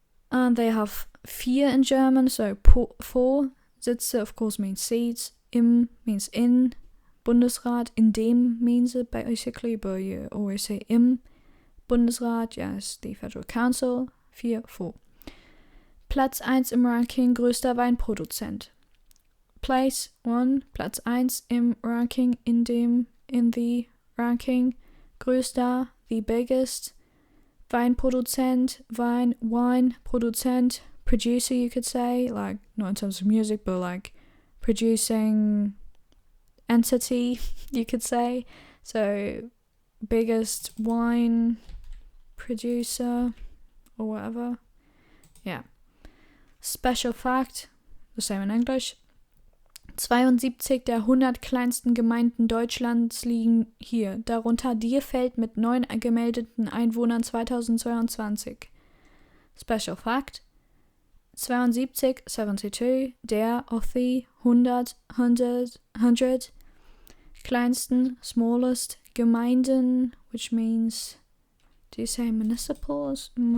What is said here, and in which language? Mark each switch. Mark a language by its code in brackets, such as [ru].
[en] And they have vier in German, so four. Sitze, of course, means seats. Im means in. Bundesrat, in dem means it basically, but you always say im. Bundesrat, yes, the Federal Council. 4, 4. [de] Platz 1 im Ranking, größter Weinproduzent. [en] Place 1, [de] Platz 1 im Ranking, [en] in the ranking. Größter, the biggest. Weinproduzent, wine produzent, producer, you could say, like, not in terms of music, but like producing entity, you could say. So, biggest wine producer or whatever. Yeah. Special fact, the same in English. [de] 72 der 100 kleinsten Gemeinden Deutschlands liegen hier, darunter Dierfeld mit 9 gemeldeten Einwohnern 2022. [en] Special fact, 72 der of the 100 kleinsten, smallest Gemeinden, which means, do you say municipalities?